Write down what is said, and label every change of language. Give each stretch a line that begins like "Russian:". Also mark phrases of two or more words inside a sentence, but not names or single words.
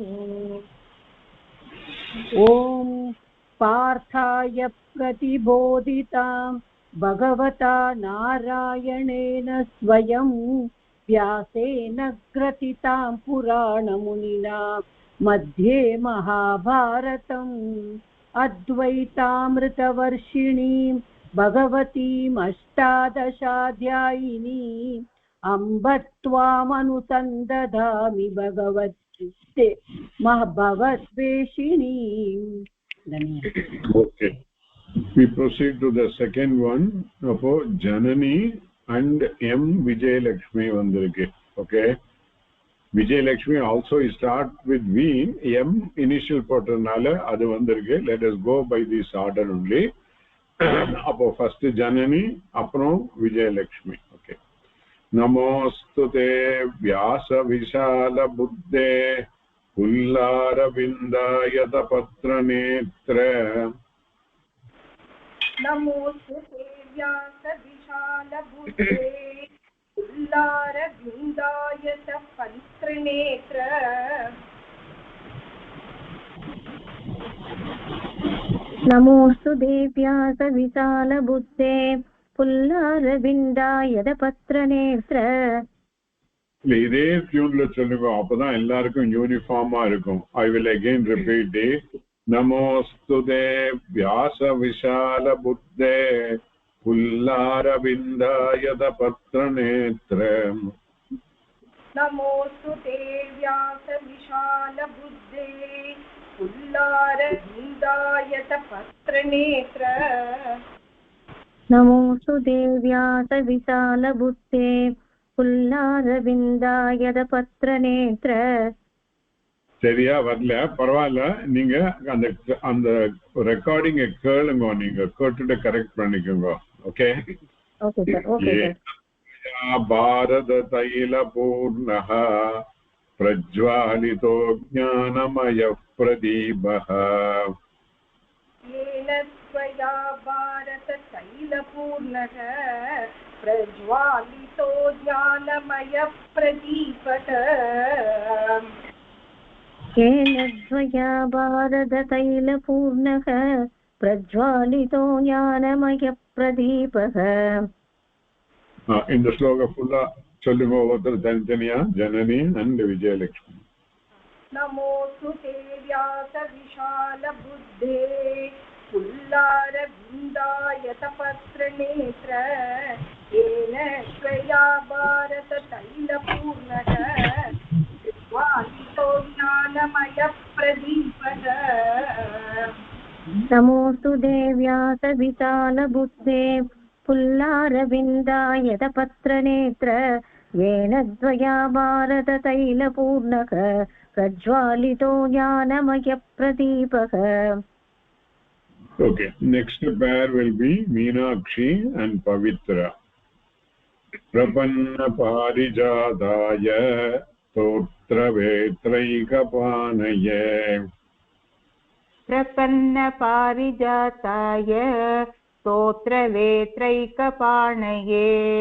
Sanskrit: ॐ पार्थाय प्रतिबोधितां भगवता नारायणेन स्वयं व्यासेन ग्रथितां पुराणमुनिना मध्ये महाभारतम् अद्वैतामृतवर्षिणीं भगवतीम् अष्टादशाध्यायिनीम् अम्ब त्वामनुसन्दधामि भगवद्गीते भवद्वेषिणीम्।
English: Okay. We proceed to the second one. About Janani and M.
Tamil: Vijayalakshmi vandirukku.
English: Okay. Vijayalakshmi also start with V.
Tamil: M initial போட்றனால அது வந்திருக்கு.
English: Let us go by this order only. About first Janani, aprom Vijayalakshmi. Okay.
Sanskrit: नमोस्तुते व्यास विशाल बुद्धे पुल्लारविन्दायतपत्रनेत्र। नमोस्तुते व्यासविशालबुद्धे पुल्लारविन्दायतपत्रनेत्र। नमोस्तुते व्यासविशालबुद्धे पुल्लारविन्दायतपत्रनेत्र।
Tamil: இதே டியூன்ல சொல்லுங்க, அப்பதான் எல்லாருக்கும் யூனிஃபார்மா இருக்கும்.
English: I will again repeat it.
Sanskrit: नमोस्तुते व्यास विशाल बुद्धे पुल्लारविन्दायत पत्रनेत्र. नमोस्तुते व्यासविशालबुद्धे पुल्लारविन्दायतपत्रनेत्र। नमोस्तुते व्यासविशालबुद्धे पुल्लारविन्दायतपत्रनेत्र.
Tamil: சரியா வரல பரவாயில்ல, நீங்க அந்த அந்த ரெக்கார்டிங்க கேளுங்க, நீங்க கேட்டுட்டு கரெக்ட் பண்ணிக்கோங்க. ஓகே ஓகே சார். ஓகே சார்.
Sanskrit: भारत तैल पूर्णः प्रज्वालितो ज्ञानमय प्रदीपः. येन त्वया भारततैलपूर्णः प्रज्वालितो ज्ञानमयप्रदीपः। येन त्वया भारततैलपूर्णः प्रज्वालितो ज्ञानमयप्रदीपः.
Tamil: இந்த ஸ்லோகம் ஃபுல்லா சொல்லுங்க ஒவ்வொருத்தர் தனித்தனியா. ஜனனி அண்ட் விஜயலட்சுமி.
Sanskrit: नमोस्तुते व्यासविशालबुद्धे पुल्लारविन्दायतपत्रनेत्र। येन त्वया भारततैलपूर्णः प्रज्वालितो ज्ञानमयप्रदीपः। नमोस्तुते व्यासविशालबुद्धे पुल्लारविन्दायतपत्रनेत्र। येन त्वया भारततैलपूर्णः प्रज्वालितो ज्ञानमयप्रदीपः.
English: Okay, next pair will be Meenakshi and Pavitra.
Sanskrit: प्रपन्न पारिजाताय स्तोत्र वेत्रैकपाणये. प्रपन्न पारिजाताय स्तोत्र वेत्रैकपाणये।